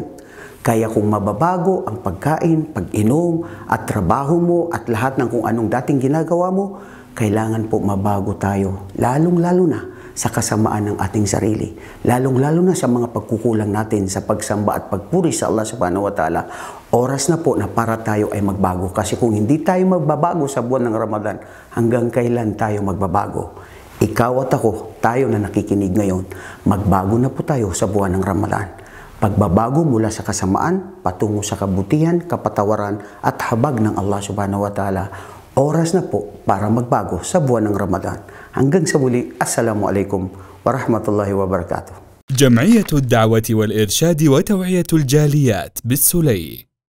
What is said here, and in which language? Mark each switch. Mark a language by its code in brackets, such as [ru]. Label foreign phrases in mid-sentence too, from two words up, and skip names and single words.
[tl] Kaya kung mababago ang pagkain, pag-inom, at trabaho mo, at lahat ng kung anong dating ginagawa mo, kailangan po mabago tayo. Lalong-lalo na sa kasamaan ng ating sarili. Lalong-lalo na sa mga pagkukulang natin sa pagsamba at pagpuri sa Allah [ar] سبحانه وتعالى. [tl] Oras na po na para tayo ay magbago. Kasi kung hindi tayo magbabago sa buwan ng Ramadan, hanggang kailan tayo magbabago? Ikaw at ako, tayo na nakikinig ngayon, magbago na po tayo sa buwan ng Ramadan. Pagbabago mula sa kasamaan, patungo sa kabutihan, kapatawaran at habag ng Allah [ar] سبحانه وتعالى. [tl] Oras na po para magbago sa buwan ng Ramadan. Hanggang sa muli, [ar] السلام عليكم ورحمة الله وبركاته. جمعية الدعوة والإرشاد وتوعية الجاليات بالسلي.